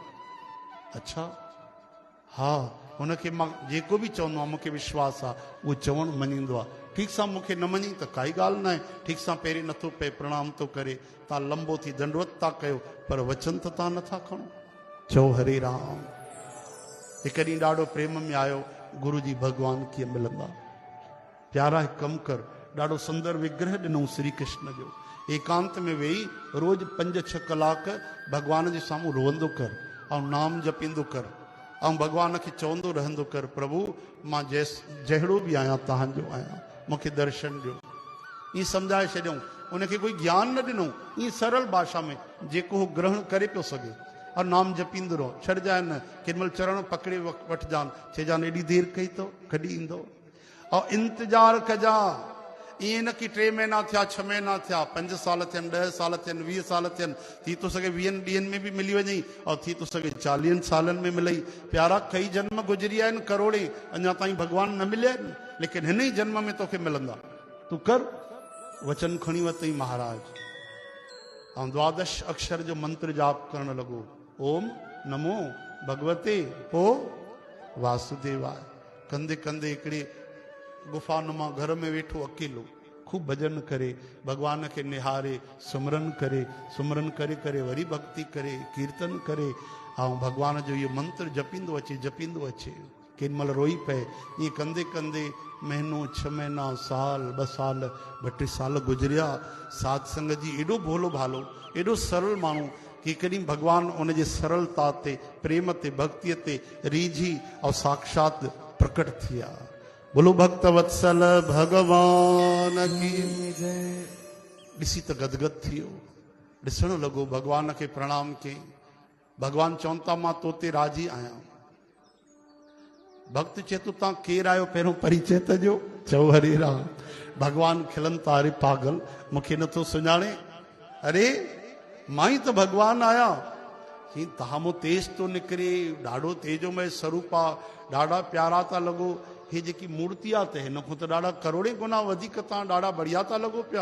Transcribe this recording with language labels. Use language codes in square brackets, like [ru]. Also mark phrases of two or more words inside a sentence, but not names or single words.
[sd] अच्छा, हा, हुनखे मां जेको बि चवंदो आहियां मूंखे विश्वास आहे, उहो चवणु मञींदो आहे। ठीकु सां मूंखे न मञी त काई ॻाल्हि न आहे, ठीकु सां पहिरीं नथो पए, प्रणाम थो करे, तव्हां लंबो थी दंडवत था कयो, पर वचन त तव्हां नथा खणो। चओ हरे राम। हिकु ॾींहुं ॾाढो प्रेम में आयो, गुरु जी भॻवान कीअं मिलंदा? प्यारा हिकु कमु कर, ॾाढो सुंदर विग्रह ॾिनऊं श्री कृष्ण जो। एकांत में वेही रोज़ 5-6 कलाक भॻवान जे साम्हूं रोअंदो कर ऐं नाम जपींदो कर ऐं भॻवान खे चवंदो रहंदो कर, प्रभु मां जहिड़ो बि आहियां तव्हांजो आहियां, मूंखे दर्शन ॾियो। ईअं सम्झाए छॾियऊं। उनखे कोई ज्ञान न ॾिनऊं, ईअं सरल भाषा में जेको हू ग्रहण करे पियो सघे। और नाम जपींदो रहो, छॾजांइ न। केॾीमहिल चरण पकड़े वठजांइ, चइजांइ एॾी देरि कई अथव, कॾहिं ईंदो? और इंतज़ार कजांइ। ईअं न कि 3 महीना थिया, 6 महीना थिया, 5 साल थियनि, 10 साल थियनि, 20 साल थियनि, थी थो सघे 20 ॾींहंनि में बि मिली वञई, और थी थो सघे 40 सालनि में मिलई। प्यारा कई जन्म गुज़री आहिनि, करोड़े, अञा ताईं भॻवान न मिलिया आहिनि, लेकिन हिन ई जन्म में तोखे मिलंदा। तूं कर, वचन खणी वरितई महाराज। ऐं 12 अक्षर जो मंत्र जाप करणु लॻो, [sa] ओम नमो भगवते पो वासुदेवाय। [sd] कंदे कंदे हिकिड़े गुफ़ानुमा घर में वेठो अकेलो खूब भजन करे, भगवान खे निहारे, सुमरन करे करे वरी भक्ति करे, कीर्तन करे, ऐं भगवान जो इहो मंत्र जपींदो अचे। केॾीमहिल रोई पए। ईअं कंदे कंदे महीनो, 6 महीना, साल, 2 साल, 2-3 साल गुज़रिया। साध संगत जी, एॾो भोलो भालो, एॾो सरल माण्हू कि कॾहिं भगवान उनजे सरलता ते, प्रेम ते, भक्तीअ ते रीझी ऐं साक्षात प्रकट थी विया। [hi] बोलो भक्त वत्सल भगवान की जय। [sd] ॾिसी त गदगद थी वियो, ॾिसण लॻो, भगवान खे प्रणाम कयईं। भगवान चवनि था, मां तो ते राज़ी आहियां। भक्त चए थो, तव्हां केरु आहियो, पहिरियों परिचय त ॾियो। चओ हरे राम। भगवान खिलनि था, अरे पागल, मूंखे नथो सुञाणे? अरे मां ई त भगवान आहियां। ही तव्हां मूं तेज थो निकिरे, ॾाढो तेजोमय स्वरूप आहे, ॾाढा प्यारा था लॻो। हे जेकी मूर्ति आहे त हिन खां त ॾाढा करोड़े गुना वधीक तव्हां ॾाढा बढ़िया था लॻो पिया।